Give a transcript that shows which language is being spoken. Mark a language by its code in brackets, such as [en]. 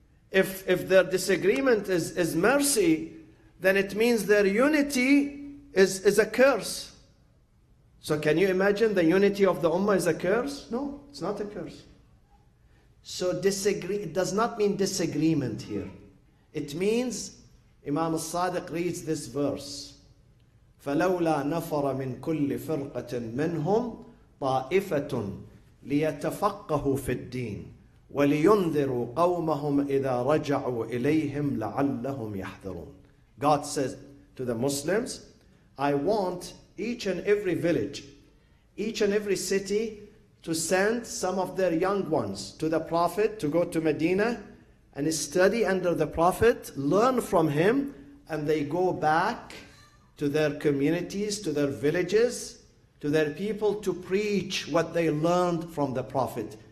[en] If their disagreement is mercy, then it means their unity is a curse. So can you imagine the unity of the ummah is a curse? No, it's not a curse. So disagree, it does not mean disagreement here. It means, Imam al-Sadiq reads this verse, [ar] فلولا نفر من كل فرقة منهم طائفة ليتفقهوا في الدين وَلِيُنذِرُوا قَوْمَهُمْ إِذَا رَجَعُوا إِلَيْهِمْ لَعَلَّهُمْ يَحْذَرُونَ. [en] God says to the Muslims, I want each and every village, each and every city to send some of their young ones to the Prophet to go to Medina and study under the Prophet, learn from him, and they go back to their communities, to their villages, to their people to preach what they learned from the Prophet.